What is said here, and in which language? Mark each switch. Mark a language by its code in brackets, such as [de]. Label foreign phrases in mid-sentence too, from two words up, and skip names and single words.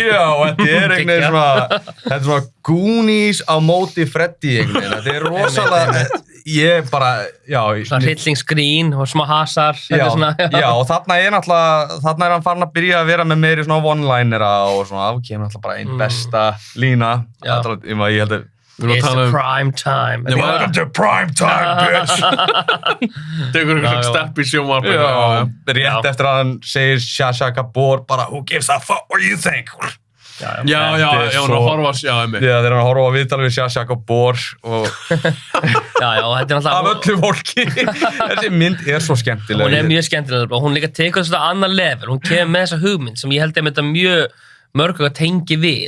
[is] Já, þetta er svona Goonies á móti Freddy einhvern veginn. Þetta rosalega, Svona hryllingsgrín og smá hasar. Já, og þarna hann farin að byrja að vera með meiri svona one-linera og svona, kemur náttúrulega bara einn besta lína. Ég held að [en] It's prime time. Welcome to prime time, bitch! [is] Tekur eitthvað stepp í sjónvarp. Rétt eftir að hann segir Shasha Gabor bara, [en] who gives a fuck what you think? [is] Já, hann horfa einmitt. Já, þegar hann horfa á viðtalið við Shasha Gabor og... Já, þetta er alltaf... Af öllu fólki. Þessi mynd svo skemmtileg. Hún mjög skemmtileg og hún líka tekur þetta annan level. Hún kemur með þessa hugmynd sem ég held að þetta mjög mörg að tengi við.